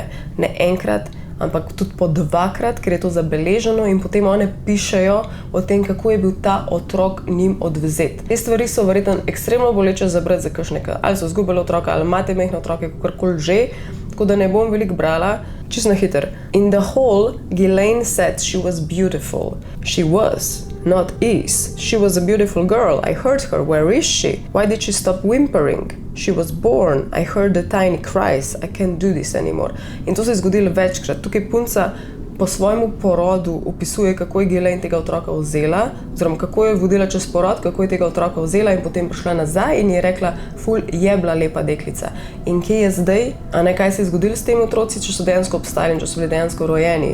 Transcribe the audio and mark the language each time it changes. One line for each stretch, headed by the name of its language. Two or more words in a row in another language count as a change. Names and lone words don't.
Slovenian: Ne enkrat, ampak tudi po dvakrat, ker je to zabeleženo in potem one pišejo o tem, kako je bil ta otrok njim odvzet. Te stvari so verjetno ekstremno boleče za brati za kakšnega, ali so izgubili otroka, ali imate majhne otroke, kakorkoli že, tako da ne bom veliko brala. Čisto na hiter.
English: In the hall, Ghislaine said she was beautiful. She was, not is. She was a beautiful girl. I heard her. Where is she? Why did she stop whimpering? She was born. I heard the tiny cries. I can't do this anymore.
Slovenian: In to se je zgodilo večkrat. Tukaj punca po svojemu porodu opisuje, kako je Ghislaine tega otroka vzela, oziroma kako je vodila čez porod, kako je tega otroka vzela in potem prišla nazaj in je rekla, ful, je bila lepa deklica. In kje je zdaj? A ne, kaj se je zgodilo s temi otroci, če so dejansko obstali in če so bili dejansko rojeni?